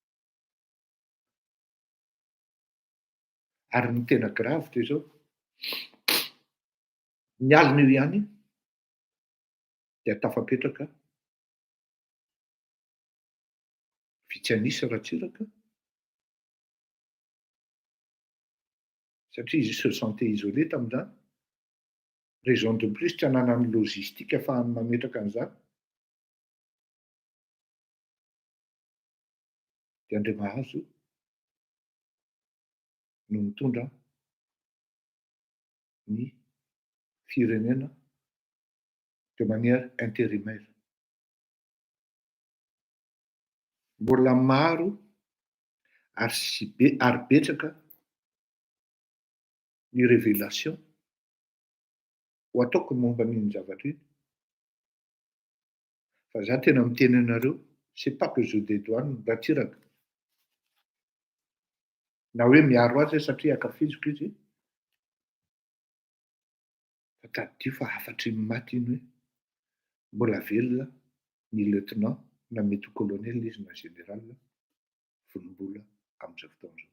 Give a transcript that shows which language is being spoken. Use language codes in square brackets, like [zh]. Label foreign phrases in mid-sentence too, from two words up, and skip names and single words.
[mg] Ary ny tena grave de zao, ny alina io ihany dia tafapetraka vitsy anisy Ratsiraka satria izy [fr] se sentait isolé [mg] tamin'izany. [fr] Raison de plus [mg] tsy hananany logistique ahafahany mametraka an'izany. Dia Andriamahazo no mitondra ny firenena [fr] de manière intérimaire. [mg] Mbola maro ary betsaka ny révélation ho ataoko momba n'iny zavatra iny. Fa za tena miteny anareo, [fr] c'est pas que je dédouane Ratsiraka [mg] na hoe miaro azy satria akafiziko izy, fa taddio fa afatry ny maty iny hoe mbola velona ny lieutenant na mety ho colonel izy na général Vonimbola amin'izao fotoana izao.